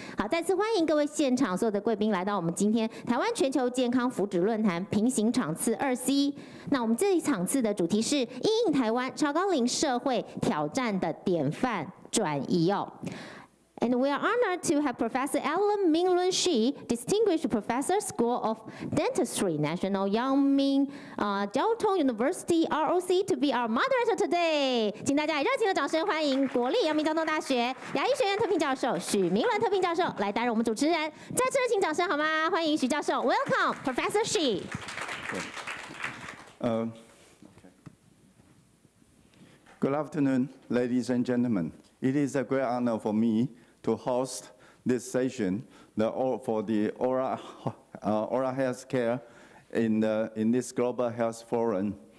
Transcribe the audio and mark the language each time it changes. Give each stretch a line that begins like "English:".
Chinese: 好，再次欢迎各位现场所有的贵宾来到我们今天台湾全球健康福祉论坛平行场次2C。那我们这一场次的主题是因应台湾超高龄社会挑战的典范转移哦。
English: And we are honored to have Professor Alan Minglun Shi, Distinguished Professor, School of Dentistry, National Yangming Jiao Tong University, ROC, to be our moderator today.
Chinese: 请大家以热情的掌声欢迎国立阳明交通大学牙医学院特聘教授许明伦特聘教授来担任我们主持人。再次热情掌声好吗？欢迎许教授 ，
English: Welcome, Professor Shi. Good afternoon, ladies and gentlemen. It is a great honor for me to host this session for the oral health care in this Global Health Forum.